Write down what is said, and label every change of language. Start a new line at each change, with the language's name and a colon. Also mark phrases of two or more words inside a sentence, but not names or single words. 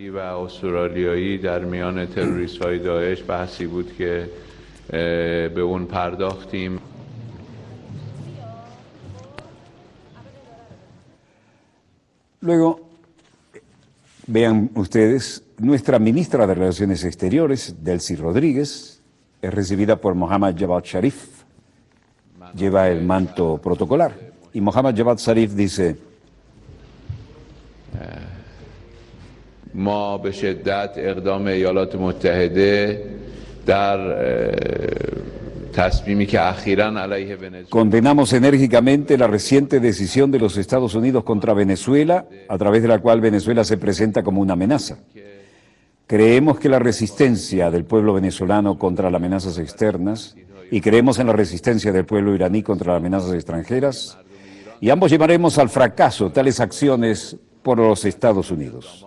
Spanish: Luego, vean ustedes, nuestra ministra de Relaciones Exteriores, Delcy Rodríguez, es recibida por Mohammad Javad Zarif. Lleva el manto protocolar. Y Mohammad Javad Zarif dice:
Persian: ما به شدت اقدام ایالات متحده در تصمیمی که اخیراً علیه ونزوئلا.
Spanish: Condenamos enérgicamente la reciente decisión de los Estados Unidos contra Venezuela, a través de la cual Venezuela se presenta como una amenaza. Creemos que la resistencia del pueblo venezolano contra las amenazas externas, y creemos en la resistencia del pueblo iraní contra las amenazas extranjeras, y ambos llevaremos al fracaso tales acciones por los Estados Unidos.